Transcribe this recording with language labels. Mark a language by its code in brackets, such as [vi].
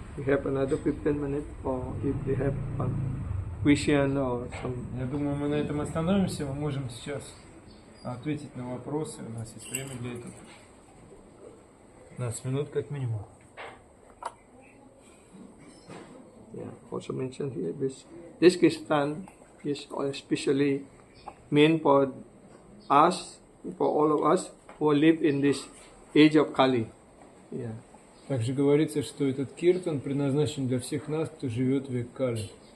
[en] We have another 15 minutes, or if they have a question or some. [ru] Я думаю, мы на этом остановимся. Мы можем сейчас ответить на вопросы. У нас есть время для этого. 15 минут как минимум. [en] Yeah, also mentioned here this kirtan is especially meant for us, for all of us who live in this age of Kali. Yeah. [ru] Также говорится, что этот киртан предназначен для всех нас, кто живет в век Кали.